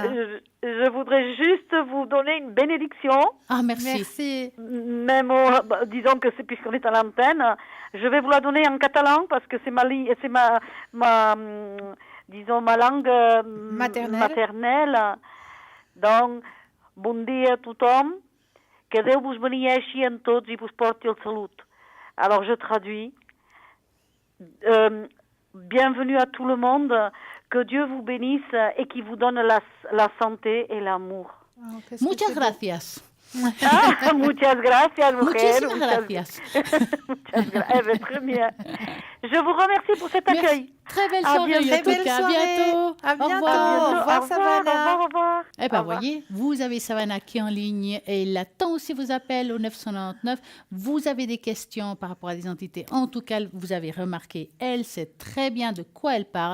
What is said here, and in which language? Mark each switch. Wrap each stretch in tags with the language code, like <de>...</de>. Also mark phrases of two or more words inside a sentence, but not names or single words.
<fr>je voudrais juste vous donner une bénédiction. Ah, merci. Merci. Même, disons que c'est puisqu'on est à l'antenne, je vais vous la donner en catalan parce que c'est disons, ma langue maternelle.</fr> <ca>Donc, bon dia a tothom, que Déu vos beneeixi en tots i vos porti el salut.</ca> <fr>Alors, je traduis. Bienvenue à tout le monde, que Dieu vous bénisse et qu'il vous donne la santé et l'amour. Oh, qu'est-ce que</fr> <es>Muchas</es> <fr>c'est beau.</fr> <es>gracias. Ah, muchas gracias, mujer. Muchísimas gracias.</es> <fr>Eh bien, très bien. Je vous remercie pour cet Merci. accueil. Très belle À soirée. bientôt. En tout Belle cas, à soirée. bientôt. À bientôt. Au revoir. Au revoir, Savannah. Au revoir. Eh bien, Au revoir. voyez, vous avez Savannah qui est en ligne et il attend aussi vos appels au 999. Vous avez des questions par rapport à l'identité. En tout cas, vous avez remarqué, elle sait très bien de quoi elle parle.</fr>